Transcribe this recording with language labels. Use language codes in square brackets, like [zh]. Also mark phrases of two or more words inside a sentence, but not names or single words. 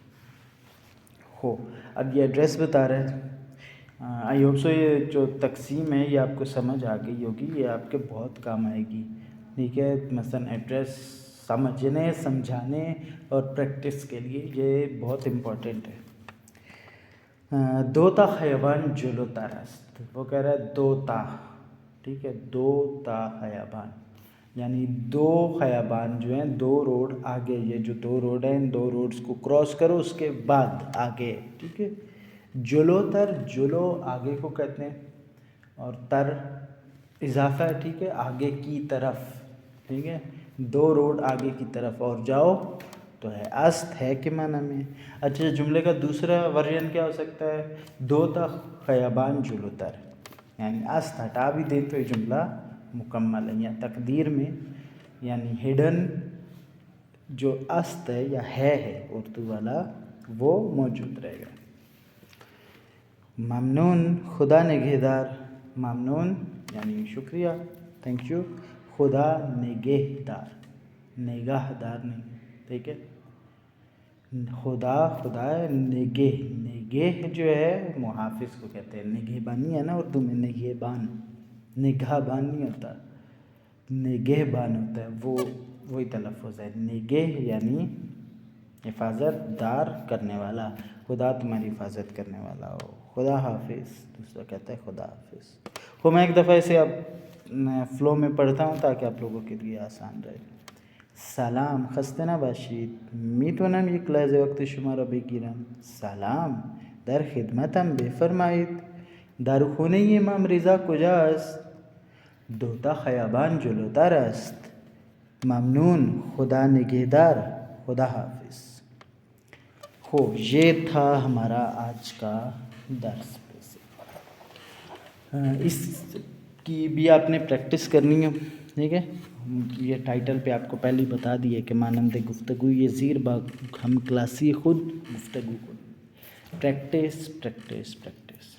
[ur] اب یہ ایڈریس بتا رہے ہیں. [en] I hope so [ur] یہ جو تقسیم ہے یہ آپ کو سمجھ آ گئی ہوگی، یہ آپ کے بہت کام آئے گی. ٹھیک ہے، مثلاً ایڈریس سمجھنے، سمجھانے اور پریکٹس کے لیے یہ بہت امپورٹنٹ ہے. [fa] دو تا خیابان جلوتر است، [ur] وہ کہہ رہا ہے دو تا. ٹھیک ہے، [fa] دو تا خیابان [ur] یعنی دو خیابان جو ہیں، دو روڈ آگے، یہ جو دو روڈ ہیں ان دو روڈز کو کراس کرو اس کے بعد آگے. ٹھیک ہے، [fa] جلو تر، [ur] جلو آگے کو کہتے ہیں، اور تر اضافہ ہے. ٹھیک ہے، آگے کی طرف. ٹھیک ہے، دو روڈ آگے کی طرف اور جاؤ تو ہے است، ہے کے معنی میں. اچھا، جملے کا دوسرا ورژن کیا ہو سکتا ہے، [fa] دو تا خیابان جلو تر، [ur] یعنی است ہٹا بھی دیں تو یہ جملہ مکمل ہے. یا تقدیر میں یعنی ہڈن جو است ہے یا ہے اردو والا، وہ موجود رہے گا. [fa] ممنون، خدا نگہدار. [ur] ممنون یعنی شکریہ، [en] thank you. [fa] خدا نگہدار، [ur] نگاہ دار نہیں. ٹھیک ہے، خدا ہے، نگہ جو ہے محافظ کو کہتے ہیں. نگہبانی ہے نا اردو میں، نگہبان، نگاہ بان نہیں ہوتا، نگہبان ہوتا ہے. وہی تلفظ ہے. نگہ یعنی حفاظت، دار کرنے والا. خدا تمہاری حفاظت کرنے والا ہو. خدا حافظ، دوسرا کہتا ہے خدا حافظ. میں ایک دفعہ اسے اب فلو میں پڑھتا ہوں تاکہ آپ لوگوں کے لیے آسان رہے. [fa] سلام، خسته نباشید. میتونم یک لحظه وقت شما را بگیرم؟ سلام، در خدمتم بفرمایید. در خونه امام رضا کجاست؟ 2 خیابان جلوتر است. ممنون، خدا نگهدار، خدا حافظ. [ur] خوب، یہ تھا ہمارا آج کا درس. اس کی بھی آپ نے پریکٹس کرنی ہے، ٹھیک ہے. یہ ٹائٹل پہ آپ کو پہلے ہی بتا دیے کہ [fa] مانند گفتگو یہ زیر با ہم کلاسی خود گفتگو [ur] کو پریکٹس پریکٹس پریکٹس.